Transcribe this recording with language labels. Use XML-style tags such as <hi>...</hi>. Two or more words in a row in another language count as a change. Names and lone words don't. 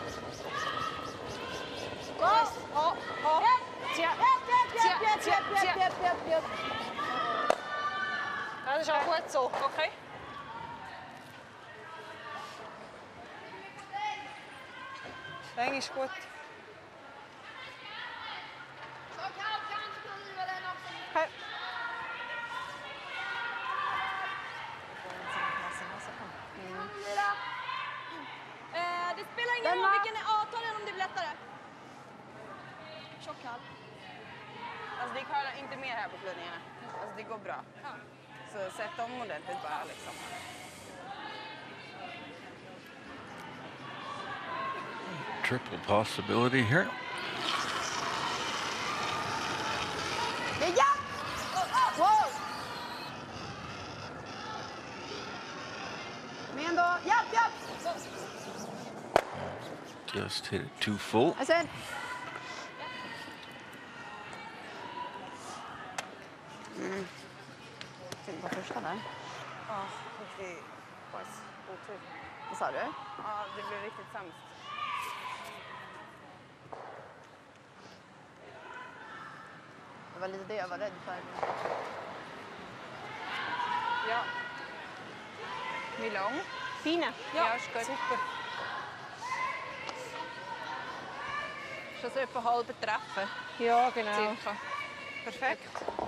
<de>Ho! Ho! Zieh! Zieh! Zieh! Zieh! Ja, das ist auch gut so. Okay. Länge ist gut. Hey.</de> <sv>Det spelar ingen roll vilken ta den om det blir lättare. Tjock halv. Alltså det kollar inte mer här på plundningarna. Alltså det går bra. Ja. Så sätt om ordentligt bara liksom.</sv> <en>Triple possibility here.</en> <sv>Ja! Wow! Men då, japp!</sv> <en>Just hit it too full.</en> <sv>Och sen. Synd på första där. Ja, det var otur. Vad sa du? Ja, det blev riktigt sämst. Det var lite det jag var rädd för. Ja.</sv> <de>Wie lang? Fina. Ja, ist gut. Super. Schon so etwa halbe Treffen. Ja, genau. Circa. Perfekt.</de>